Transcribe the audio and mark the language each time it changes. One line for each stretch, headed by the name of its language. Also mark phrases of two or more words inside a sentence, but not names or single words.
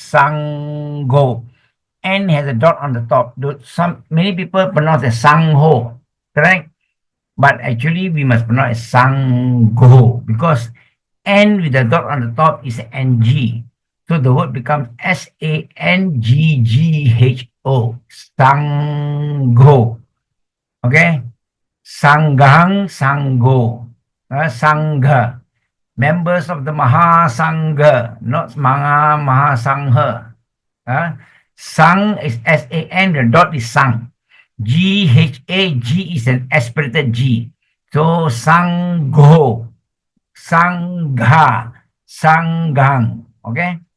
English: N has a dot on the top. Many people pronounce as sangho, correct? But actually, we must pronounce as Sangho because N with the dot on the top is NG. So the word becomes Sanggho. Sangho. Okay?
Pali: Sanghang, Sangho. Sangha.
English: Members of the Mahasangha, not Mahasangha. Sang is S-A-N, the dot is sang. G-H-A-G is an aspirated G. So,
Pali: Sangho, Sangha, Sangang.
English: Okay?